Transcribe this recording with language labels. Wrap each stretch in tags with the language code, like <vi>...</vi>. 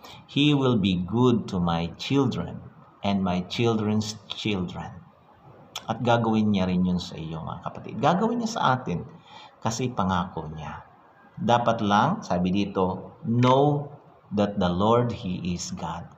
<en>He will be good to my children and my children's children.</en> <tl>At gagawin niya rin yun sa iyo, mga kapatid. Gagawin niya sa atin kasi pangako niya. Dapat lang, sabi dito,</tl> <en>know that the Lord, He is God.</en>